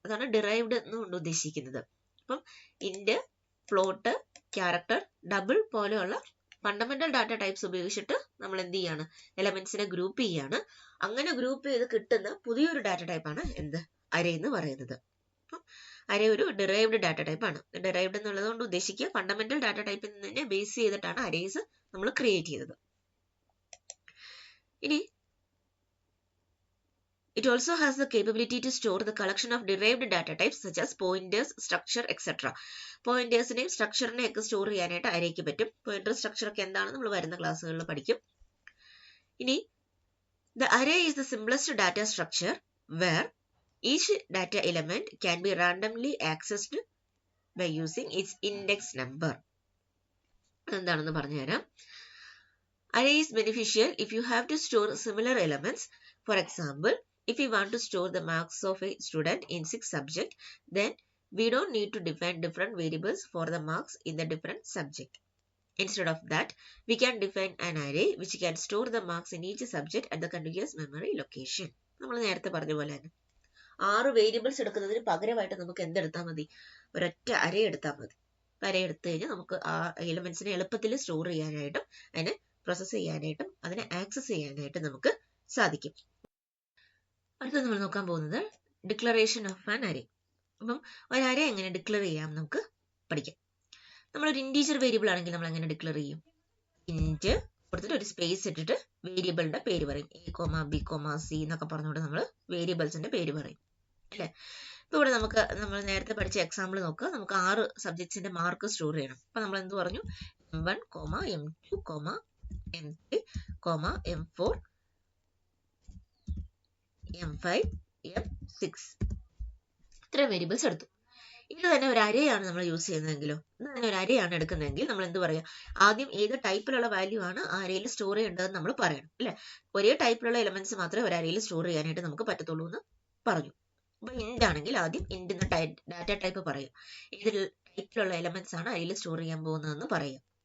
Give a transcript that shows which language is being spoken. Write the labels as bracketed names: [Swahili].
[Malayalam] അതാണ് ഡിറൈവ്ഡ് എന്നുകൊണ്ട് ഉദ്ദേശിക്കുന്നത്. അപ്പം ഇന്റ്, ഫ്ലോട്ട്, ക്യാരക്ടർ, ഡബിൾ പോലെയുള്ള ഫണ്ടമെന്റൽ ഡാറ്റ ടൈപ്സ് ഉപയോഗിച്ചിട്ട് നമ്മൾ എന്ത് ചെയ്യാണ്? എലമെന്റ്സിനെ ഗ്രൂപ്പ് ചെയ്യാണ്. അങ്ങനെ ഗ്രൂപ്പ് ചെയ്ത് കിട്ടുന്ന പുതിയൊരു ഡാറ്റ ടൈപ്പാണ് എന്ത്? അരേ എന്ന് പറയുന്നത്. അപ്പം അരേ ഒരു ഡിറൈവ്ഡ് ഡാറ്റ ടൈപ്പ് ആണ്. ഡിറൈവ്ഡ് എന്നുള്ളത് കൊണ്ട് ഉദ്ദേശിക്കുക ഫണ്ടമെന്റൽ ഡാറ്റ ടൈപ്പിൽ നിന്ന് ബേസ് ചെയ്തിട്ടാണ് അരേസ് നമ്മൾ ക്രിയേറ്റ് ചെയ്തത്. ഇനി [English] it also has the capability to store the collection of derived data types such as pointers, structure, etc. [Malayalam] പോയിന്റേഴ്സിനെയും സ്ട്രക്ചറിനെയും ഒക്കെ സ്റ്റോർ ചെയ്യാനായിട്ട് അരേക്ക് പറ്റും. പോയിന്റർ, സ്ട്രക്ചർ ഒക്കെ എന്താണെന്ന് നമ്മൾ വരുന്ന ക്ലാസ്സുകളിൽ പഠിക്കും. ഇനി [English] the array is the simplest data structure where each data element can be randomly accessed by using its index number. [Malayalam] എന്താണെന്ന് പറഞ്ഞുതരാം. [English] Array is beneficial if you have to store similar elements. For example, if we want to store the marks of a student in 6 subjects, then we don't need to define different variables for the marks in the different subject. Instead of that, we can define an array which can store the marks in each subject at the contiguous memory location. [Malayalam] നമ്മൾ നേരത്തെ പറഞ്ഞ പോലെ തന്നെ 6 variables എടുക്കുന്നതിന് പകരമായിട്ട് നമുക്ക് എന്തെടുത്താൽ മതി? ഒരൊറ്റ അരേ എടുത്താൽ മതി. അരേ എടുത്തു കഴിഞ്ഞാൽ നമുക്ക് ആ എലിമെന്റ്സിനെ എളുപ്പത്തിൽ സ്റ്റോർ ചെയ്യാനായിട്ടും അതിനെ പ്രോസസ് ചെയ്യാനായിട്ടും അതിനെ ആക്സസ് ചെയ്യാനായിട്ടും നമുക്ക് സാധിക്കും. അടുത്ത നമ്മൾ നോക്കാൻ പോകുന്നത് ഡിക്ലറേഷൻ ഓഫ് ആൻ അരേ. അപ്പം ഒരു അരേ എങ്ങനെ ഡിക്ലെയർ ചെയ്യാം നമുക്ക് പഠിക്കാം. നമ്മളൊരു ഇൻറ്റീജർ വേരിയബിൾ ആണെങ്കിൽ നമ്മൾ എങ്ങനെ ഡിക്ലെയർ ചെയ്യും? ഇന്റ് കൊടുത്തിട്ട് ഒരു സ്പേസ് ഇട്ടിട്ട് വേരിയബിളിന്റെ പേര് പറയും. A, B, C എന്നൊക്കെ പറഞ്ഞുകൊണ്ട് നമ്മൾ വേരിയബിൾസിന്റെ പേര് പറയും അല്ലേ. ഇപ്പൊ ഇവിടെ നമ്മൾ നേരത്തെ പഠിച്ച എക്സാമ്പിൾ നോക്കുക. നമുക്ക് 6 സബ്ജക്ട്സിന്റെ മാർക്ക് സ്റ്റോർ ചെയ്യണം. അപ്പൊ നമ്മൾ എന്ത് പറഞ്ഞു? M1, M2, M3, M4, M5, M6 ഇത്ര വേരിയബിൾസ് എടുത്തു. ഇത് തന്നെ ഒരു അരയാണ് നമ്മൾ യൂസ് ചെയ്യുന്നതെങ്കിലോ, ഇത് തന്നെ ഒരു അരയാണ് എടുക്കുന്നതെങ്കിൽ നമ്മൾ എന്ത് പറയാം? ആദ്യം ഏത് ടൈപ്പിലുള്ള വാല്യൂ ആണ് ആ അരയിൽ സ്റ്റോർ ചെയ്യേണ്ടതെന്ന് നമ്മൾ പറയണം അല്ലെ. ഒരേ ടൈപ്പിലുള്ള എലമെന്റ്സ് മാത്രമേ ഒരു അരയിൽ സ്റ്റോർ ചെയ്യാനായിട്ട് നമുക്ക് പറ്റത്തുള്ളൂ എന്ന് പറഞ്ഞു. അപ്പൊ ഇന്റ് ആണെങ്കിൽ ആദ്യം ഇന്റ് ഡാറ്റ ടൈപ്പ് പറയാം. ഏത് ടൈപ്പിലുള്ള എലമെന്റ്സ് ആണ് അരയിൽ സ്റ്റോർ ചെയ്യാൻ പോകുന്നതെന്ന് പറയാം.